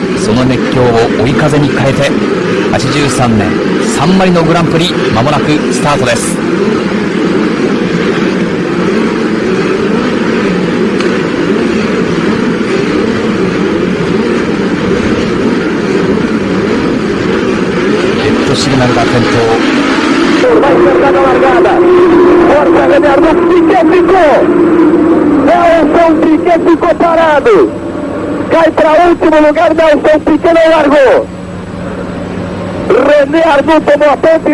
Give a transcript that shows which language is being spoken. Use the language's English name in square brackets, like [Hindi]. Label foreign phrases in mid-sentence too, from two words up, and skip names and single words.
[Japanese] その熱狂を追い風に変えて83年サンマリノグランプリ、まもなくスタートです。レッドシグナルが点灯。 [Portuguese] Vai cercar a largada. Força René Piquet ficou. Nelson Piquet ficou parado. Cai para último lugar. Nelson Piquet não largou. René Arnoux tomou a ponte.